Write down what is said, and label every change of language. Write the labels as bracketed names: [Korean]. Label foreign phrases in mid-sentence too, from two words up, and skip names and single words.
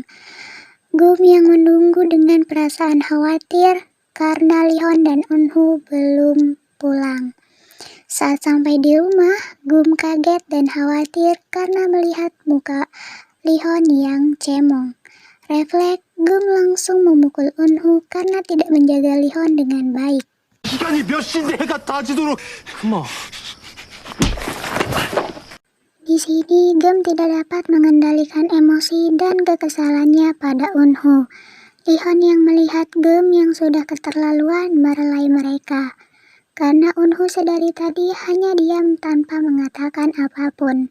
[Indonesian] Gum yang menunggu dengan perasaan khawatir karena Lihon dan Eunho belum pulang. Saat sampai di rumah, Gum kaget dan khawatir karena melihat muka Lihon yang cemong. Refleks, Gum langsung memukul Eunho karena tidak menjaga Lihon dengan baik. [Korean] 시간이 몇 시인데 해가 따지도록 그만. [Indonesian] Di sini, Gum tidak dapat mengendalikan emosi dan kekesalannya pada Eunho. Lihon yang melihat Gum yang sudah keterlaluan merelai mereka. Karena Eunho sedari tadi hanya diam tanpa mengatakan apapun.